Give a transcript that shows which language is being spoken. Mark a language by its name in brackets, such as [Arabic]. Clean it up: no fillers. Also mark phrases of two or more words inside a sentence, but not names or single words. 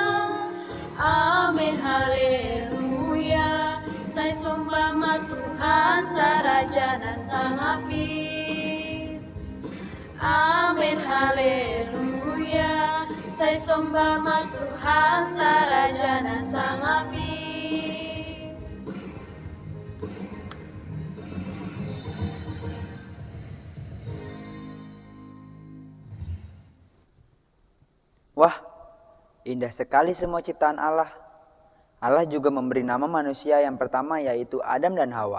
[Batak Simalungun] Amin haleluya sai sombama Tuhan tarajana sangapi. Amin haleluya sai sombama Tuhan tarajana sangapi. [Indonesian] Wah, indah sekali semua ciptaan Allah. Allah juga memberi nama manusia yang pertama yaitu Adam dan Hawa.